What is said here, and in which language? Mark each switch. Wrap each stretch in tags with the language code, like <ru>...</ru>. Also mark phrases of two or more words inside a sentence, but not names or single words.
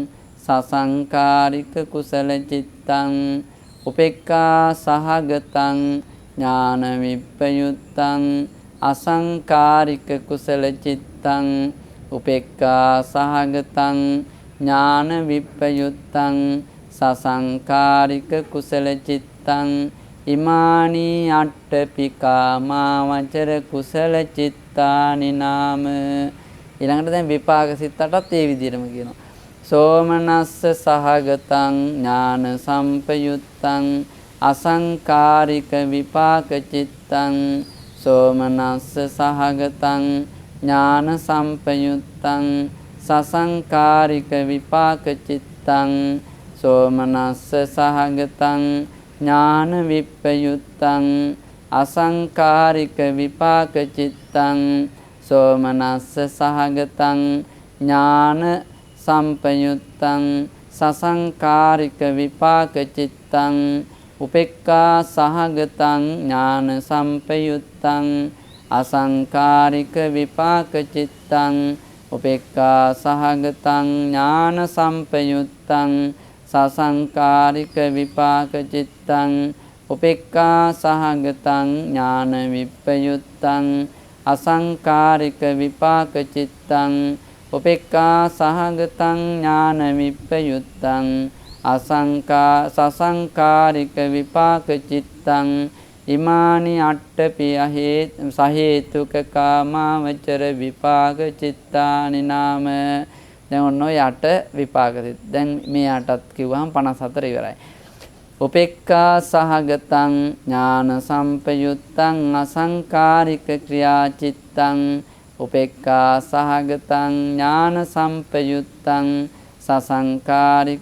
<pi>සසංකාරික කුසල චිත්තං උපේක්ඛා සහගතං ඥාන විප්පයුත්තං අසංකාරික කුසල චිත්තං උපේක්ඛා සහගතං ඥාන විප්පයුත්තං සසංකාරික කුසල චිත්තං ඉමානි අට්ඨපිකාමාවචර කුසල චිත්තානි නාම.</pi> <si>ඊළඟට දැන් විපාක සිත් 8ත් ඒ විදිහටම කියනවා.</si> <pi>සෝමනස්ස සහගතං ඥාන සම්පයුත්තං අසංකාරික විපාක චිත්තං සෝමනස්ස සහගතං ඥාන සම්පයුත්තං සසංකාරික විපාක චිත්තං සෝමනස්ස සහගතං ඥාන විප්පයුත්තං අසංකාරික විපාක චිත්තං සෝමනස්ස සහගතං ඥාන සම්පයුත්තං සසංකාරික විපාක චිත්තං උපේක්ඛා සහගතං ඥාන සම්පයුත්තං අසංකාරික විපාක චිත්තං උපේක්ඛා සහගතං ඥාන සම්පයුත්තං සසංකාරික විපාක චිත්තං උපේක්ඛා සහගතං ඥාන විප්පයුත්තං අසංකාරික විපාක චිත්තං උපේක්ඛා සහගතං ඥාන විප්පයුත්තං සසංකාරික විපාක චිත්තං ඉමානි අට්ඨපි සහේතුක කාමාවචර විපාක චිත්තානි නාම.</pi> <si>දැන් ඔන්න ඔය 8 විපාක සිත්. දැන් මේ 8ත් කිව්වහම 54 ඉවරයි.</si> <pi>උපේක්ඛා සහගතං ඥාන සම්පයුත්තං අසංකාරික ක්‍රියා චිත්තං උපේක්ඛා සහගතං ඥාන සම්පයුත්තං සසංකාරික</pi>